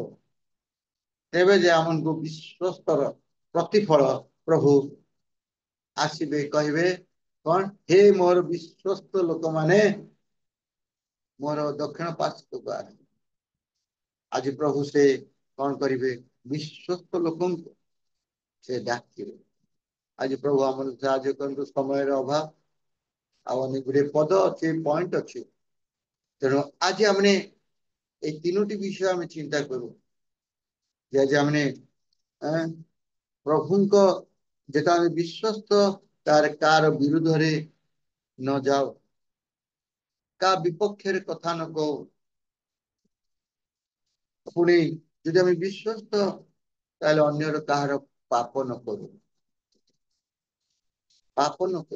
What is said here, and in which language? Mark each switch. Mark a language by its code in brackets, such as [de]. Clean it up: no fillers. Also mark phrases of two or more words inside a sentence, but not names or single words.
[or] ତେବେ ଯେ ଆମକୁ ବିଶ୍ୱସ୍ତର ପ୍ରତିଫଳ ପ୍ରଭୁ ଆସିବେ, କହିବେ କଣ, ହେ ମୋର ବିଶ୍ୱସ୍ତ ଲୋକମାନେ ମୋର ଦକ୍ଷିଣ ପାର୍ଶ୍ୱକୁ ଆସ। ଆଜି ପ୍ରଭୁ ସେ କଣ କରିବେ, ବିଶ୍ୱସ୍ତ ଲୋକଙ୍କୁ ସେ ଡାକିବେ। ଆଜି ପ୍ରଭୁ ଆମର ସାହାଯ୍ୟ କରନ୍ତୁ, ସମୟର ଅଭାବ, ଆଉ ଅନେକ ଗୁଡ଼ିଏ ପଦ ଅଛି, ପଏଣ୍ଟ ଅଛି। ତେଣୁ ଆଜି ଆମେ ଏହି ତିନୋଟି ବିଷୟ ଆମେ ଚିନ୍ତା କରୁ ଯେ ଆଜି ଆମେ ପ୍ରଭୁଙ୍କ ଯେତେ ଆମେ ବିଶ୍ୱସ୍ତ, ତାର କାର ବିରୁଦ୍ଧରେ ନ ଯାଉ, କା ବିପକ୍ଷରେ କଥା ନ କହୁ। ପୁଣି ଯଦି ଆମେ ବିଶ୍ୱସ୍ତ, ତାହେଲେ ଅନ୍ୟର କାହାର ପାପ ନ କରୁ, ପାପ ନ କରୁ।